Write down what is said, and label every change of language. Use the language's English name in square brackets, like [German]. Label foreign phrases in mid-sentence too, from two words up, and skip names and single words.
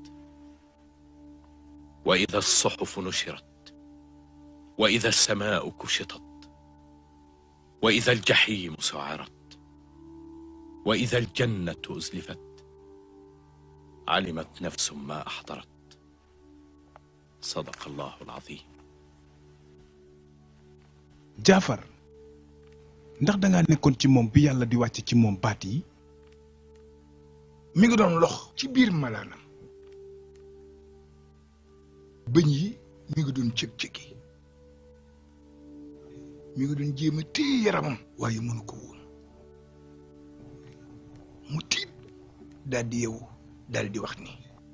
[Arabic] وإذا الصحف نشرت وإذا السماء كشطت وإذا الجحيم سعرت وإذا الجنة أزلفت علمت نفس ما أحضرت صدق الله العظيم. [Wolof] Jaafar ndax da nga nekkoon ci moom bi yàlla di wàcc ci moom baat yi mi ngi doon lox ci biir malaanam bëñ yi mi ngi doon cëg-cëgi mi ngi doon jéem a téye yaramam waaye mënu ko woon mu tiit daal di yeewu daal di wax ni